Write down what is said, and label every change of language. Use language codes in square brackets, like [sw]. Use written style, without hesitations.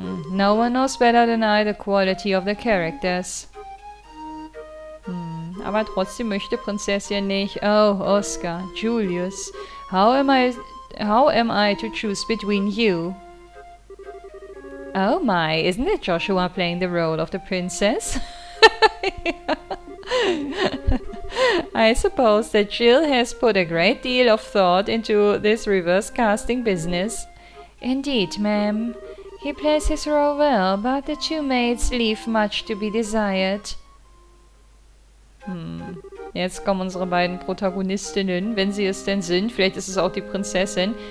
[en] No one knows better than I the quality of the characters. [de] Aber trotzdem möchte Prinzessin nicht. [en] Oh, Oscar, Julius, how am I to choose between you? Oh my, isn't it Joshua playing the role of the princess? I suppose that Jill has put a great deal of thought into this reverse casting business. Indeed, ma'am. He plays his role well, but the two maids leave much to be desired. [de] Jetzt kommen unsere beiden Protagonistinnen, wenn sie es denn sind. Vielleicht ist es auch die Prinzessin.